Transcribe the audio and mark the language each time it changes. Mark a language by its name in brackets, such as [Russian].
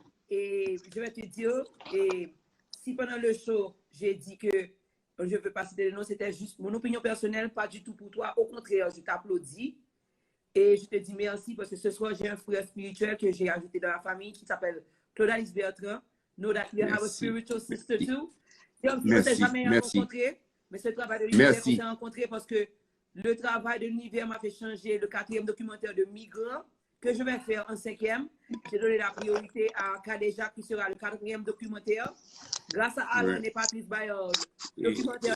[French] Et je vais te dire, et si pendant le show, j'ai dit que je veux pas citer le nom, c'était juste mon opinion personnelle, pas du tout pour toi. Au contraire, je t'applaudis et je te dis merci parce que ce soir, j'ai un frère spirituel que j'ai ajouté dans la famille qui s'appelle Claude Alix Bertrand. [English] Know that you have a spiritual sister too. [French] On ne s'est jamais rencontré, mais ce travail de l'univers, on s'est rencontré parce que le travail de l'univers m'a fait changer le 4e documentaire de Migrants que je vais faire en 5e. J'ai donné la priorité à Kadéja qui sera le 4e documentaire. Grâce à Alain et Patrice Bayard, documentaire